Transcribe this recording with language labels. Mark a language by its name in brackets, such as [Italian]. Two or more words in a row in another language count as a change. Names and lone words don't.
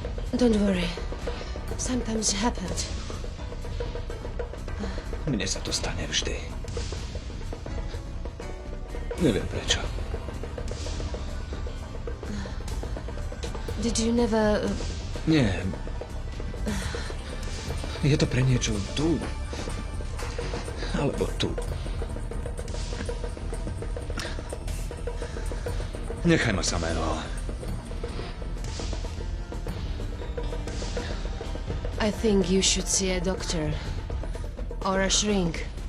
[English] Don't worry. Sometimes it happens. [Slovak] Mne sa to stane vždy. Neviem prečo. [English] Did you never... [Slovak] Nie. Je to pre niečo tu. Alebo tu. Nechaj ma samého. [English] I think you should see a doctor. Or a shrink.